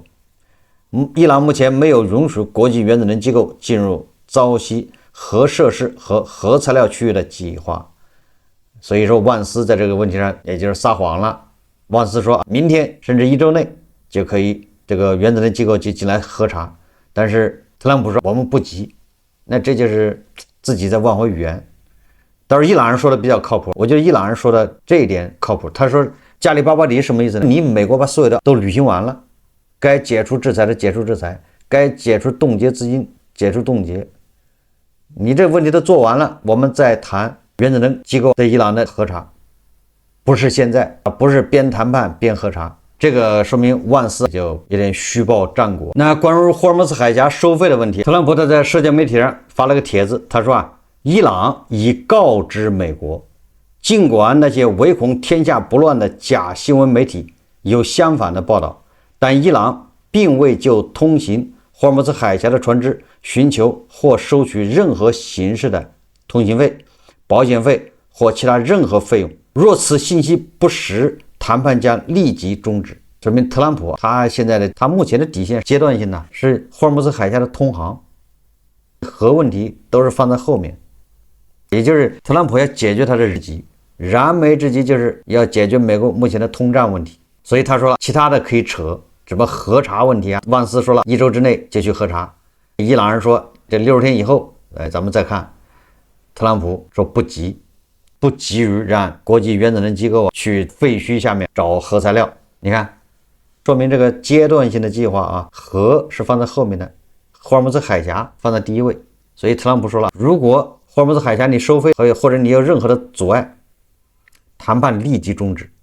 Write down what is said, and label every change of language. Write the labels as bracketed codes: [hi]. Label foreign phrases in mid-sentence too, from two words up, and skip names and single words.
[zh] 伊朗目前沒有允許國際原子能機構進入朝夕核設施和核材料區域的計劃。所以說，萬斯在這個問題上也就是撒謊了。萬斯說明天甚至1周內就可以這個原子能機構就進來核查，但是特朗普說我們不急，那這就是自己在挽回語言。倒是伊朗人說的比較靠譜，我覺得伊朗人說的這一點靠譜。他說加里巴巴底什麼意思呢？你美国把所有的都履行完了，該解除制裁的解除制裁，該解除冻結資金解除冻結，你這問題都做完了，我們再談原子能機構对伊朗的核查，不是现在，不是邊談判邊核查。這個說明萬斯就有點虛報戰果。那關於霍爾木茲海峽收費的問題，特朗普他在社交媒體上發了個帖子，他說伊朗已告知美國，儘管那些唯恐天下不亂的假新聞媒體有相反的報道，但伊朗並未就通行霍爾木茲海峽的船只尋求或收取任何形式的通行費、保險費或其他任何費用。若此信息不實，談判將立即終止。說明特朗普他目前的底線階段性呢是霍爾木茲海峽的通航，核問題都是放在後面，也就是特朗普要解決他的日急，燃眉之急就是要解決美国目前的通脹問题。所以他说了，其他的可以扯，什麼核查問題啊，万斯說了1周之內就去核查，伊朗人說這60天以後咱們再看。特朗普說不急于讓國際原子能機構去廢墟下面找核材料。你看，說明這個階段性的計劃啊，核是放在後面的，霍爾木茲海峽放在第一位。所以特朗普說了，如果霍爾木茲海峽你收費或者你有任何的阻礙，談判立即終止。